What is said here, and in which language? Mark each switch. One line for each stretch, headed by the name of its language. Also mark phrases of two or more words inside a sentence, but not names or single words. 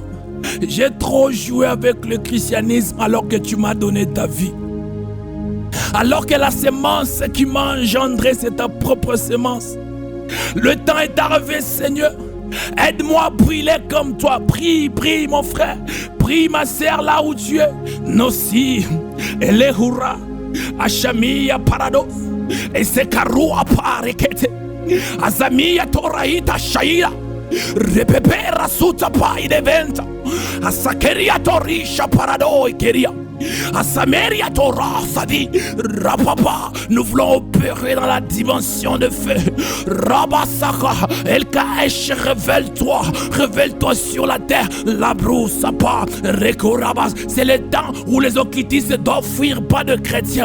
French: J'ai trop joué avec le christianisme alors que tu m'as donné ta vie. Alors que la semence qui m'a engendré, c'est ta propre semence. Le temps est arrivé, Seigneur. Aide-moi à briller comme toi. Prie, prie mon frère. Prie ma sœur là où tu es. Nossi, Elehura, Ashamia Parados, et Sekaroua Parekete, Azamia Toraita Shaira, Repepera Sutapa Ideventa, Asakeria Torisha Parado Keria. À Sameria Torah, ça dit Rapapa, nous voulons opérer dans la dimension de feu. Rabasaka, LKH, révèle-toi sur la terre. La broussapa, Rekorabas, c'est le temps où les occultistes doivent fuir pas de chrétiens.